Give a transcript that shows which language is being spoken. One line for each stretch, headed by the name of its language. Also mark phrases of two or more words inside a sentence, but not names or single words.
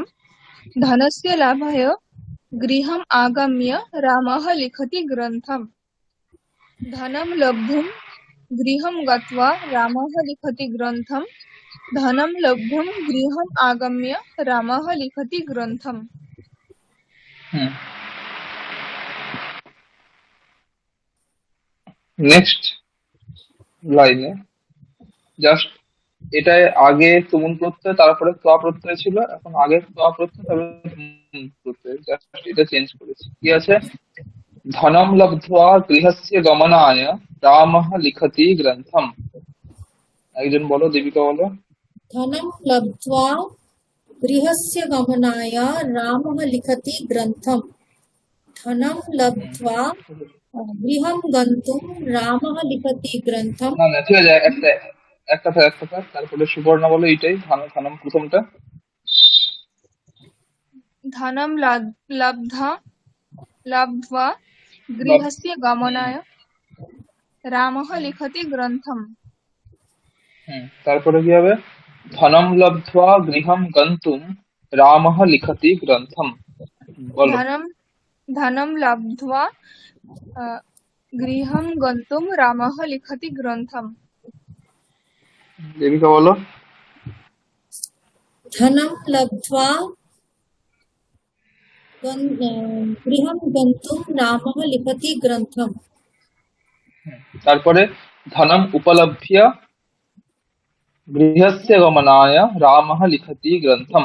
Sanskrit: धनस्य लाभाय गृहम् आगम्य रामः लिखति ग्रन्थम्। धनं लब्धुं गृहं गत्वा रामः लिखति ग्रन्थम्। धनं लब्धुं गृहम् आगम्य रामः लिखति ग्रन्थम्। হুম।
English: next line
Bangla: জাস্ট এটায় আগে তুমুল প্রত্যয়, তারপরে ত্বয়া প্রত্যয় ছিল, এখন আগে ত্বয়া প্রত্যয় তারপরে তুমুল প্রত্যয়, জাস্ট এটা চেঞ্জ করেছি। কি আছে?
Sanskrit: धनम् लब्ध्वा गृहस्य गमनाय रामः लिखति ग्रन्थम्।
Bangla: একজন বলো, দীপিকা বলো।
Sanskrit: धनं लब्ध्वा गृहस्य गमनाय रामः लिखति ग्रन्थम्। धनं लब्ध्वा गृहं गन्तुं रामः लिखति ग्रन्थम्।
Bangla: না না, ঠিক আছে, একটা একটা থাক, একটা থাক। তারপরে সুবর্ণা বলো এইটাই, ধনম প্রথমটা।
Sanskrit: धनं लब्ध्वा गृहस्य गमनाय रामः लिखति ग्रन्थम्।
Bangla: তারপরে কি হবে?
Sanskrit: धनम् लब्ध्वा गृहम् गन्तुम् रामः लिखति ग्रन्थम्, বলো। धनं लब्ध्वा गृहं गन्तुं रामः लिखति ग्रन्थम्।
Bangla: দেবিকা বলো।
Sanskrit: धनं लब्ध्वा गृहं गन्तुं रामः लिखति ग्रन्थम्। তারপরে धनम् उपलभ्य गृहस्य गमनाय रामः लिखति ग्रन्थम्।